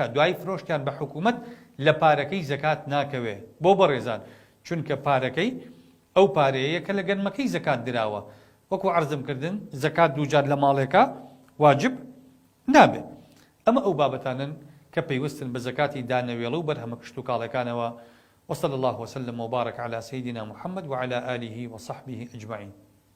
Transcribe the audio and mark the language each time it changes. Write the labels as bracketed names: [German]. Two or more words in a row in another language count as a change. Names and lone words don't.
[Central Kurdish] دوای فرۆشتیان بە حکوومەت لە پارەکەی زەکات ناکەوێ بۆ بەڕێزان چونکە پارەکەی ئەو پارەیە کە لە گەنمەکەی زەکات دراوە وەکو عەرزم کردن زەکات دوو جار لە ماڵێکا واجب نابێت ئەمە ئەو بابەتانن کە پەیوەستن بە زەکاتی دانەوێڵە و بەرهەمە کشت و کاڵەکانەوە [Arabic] وصلى الله وسلم وبارك على سيدنا محمد وعلى آله وصحبه أجمعين